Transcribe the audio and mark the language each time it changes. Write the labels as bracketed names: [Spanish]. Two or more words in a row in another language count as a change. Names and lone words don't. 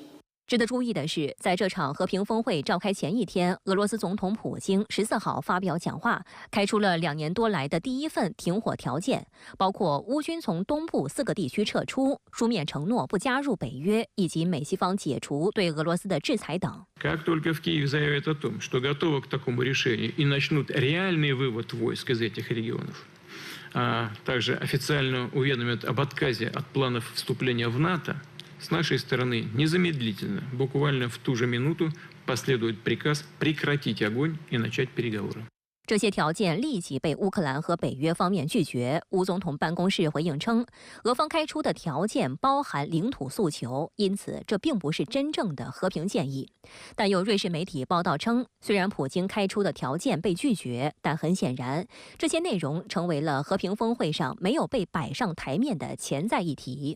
[Chinese] 值得注意的是，在这场和平峰会召开前一天，俄罗斯总统普京14号发表讲话，开出了2年多来的第一份停火条件，包括乌军从东部4个地区撤出、书面承诺不加入北约，以及美西方解除对俄罗斯的制裁等。 [Russian] Как только в Киев заявят о том, что готовы к такому решению и начнут реальный вывод войск из этих регионов, а также официально уведомят об отказе от планов вступления в НАТО, с нашей стороны незамедлительно, буквально в ту же минуту, последует приказ прекратить огонь и начать переговоры. [Chinese] 这些条件立即被乌克兰和北约方面拒绝。乌总统办公室回应称，俄方开出的条件包含领土诉求，因此这并不是真正的和平建议。但有瑞士媒体报道称，虽然普京开出的条件被拒绝，但很显然，这些内容成为了和平峰会上没有被摆上台面的潜在议题。